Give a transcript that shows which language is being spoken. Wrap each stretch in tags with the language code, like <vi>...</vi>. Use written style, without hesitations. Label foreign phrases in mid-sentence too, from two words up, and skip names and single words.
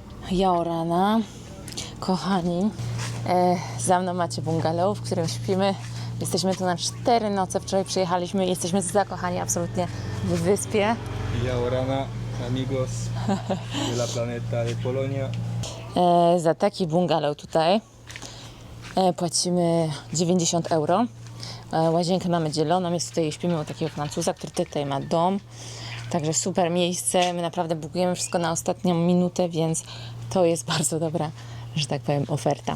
<pl>Jaorana. Kochani, za mną macie bungalow, w którym śpimy. Jesteśmy tu na 4 noce. Wczoraj przyjechaliśmy i jesteśmy zakochani absolutnie w wyspie. Jaorana,</pl> <es>amigos de la planeta de Polonia.</es> <pl>Za taki bungalow tutaj płacimy 90 euro. Łazienkę mamy dzieloną, jest tutaj, śpimy u takiego Francuza, który tutaj ma dom. Także super miejsce. My naprawdę bukujemy wszystko na ostatnią minutę, więc to jest bardzo dobra, że tak powiem, oferta.</pl>